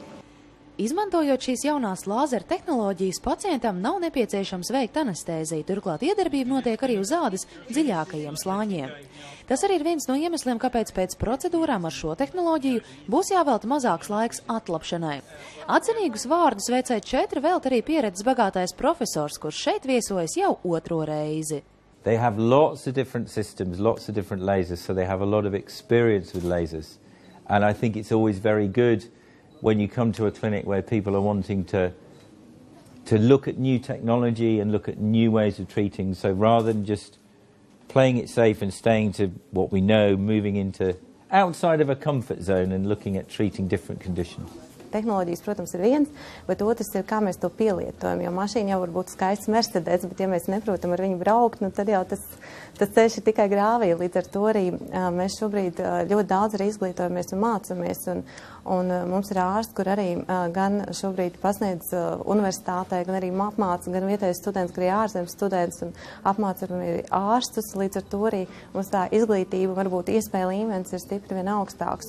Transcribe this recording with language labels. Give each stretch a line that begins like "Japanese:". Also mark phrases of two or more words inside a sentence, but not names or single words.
Latvian: Izmantojot šīs jaunās lāzera tehnoloģijas, pacientam nav nepieciešams veikt anestēziju, turklāt iedarbība notiek arī uz ādas dziļākajiem slāņiem. Tas arī ir viens no iemesliem, kāpēc pēc procedūrām ar šo tehnoloģiju būs jāvelta mazāks laiks atlapšanai. Atzinīgus vārdus VC4 velta arī pieredzes bagātais profesors, kurš šeit viesojas jau 2. reizi.
English: They have lots of different systems, lots of different lasers, so they have a lot of experience with lasers. And I think it's always very good when you come to a clinic where people are wanting to look at new technology and look at new ways of treating. So rather than just playing it safe and staying to what we know, moving into outside of a comfort zone and looking at treating different conditions.
Latvian: tehnoloģijas, protams, ir viens, bet otrs ir, kā mēs to pielietojam, jo mašīna jau var būt skaists Mercedes, bet ja mēs neprotam ar viņu braukt, nu tad jau tas ceļš ir tikai grāvī. Līdz ar to arī mēs šobrīd ļoti daudz arī izglītojamies un mācamies, un mums ir ārsti, kur arī gan šobrīd pasniedz universitātē, gan arī apmāca, gan vietējais students, gan arī ārzemes students, un apmāca arī ārstus, līdz ar to arī mums tā izglītība, varbūt iespēja līmenis ir stipri vien augstāks.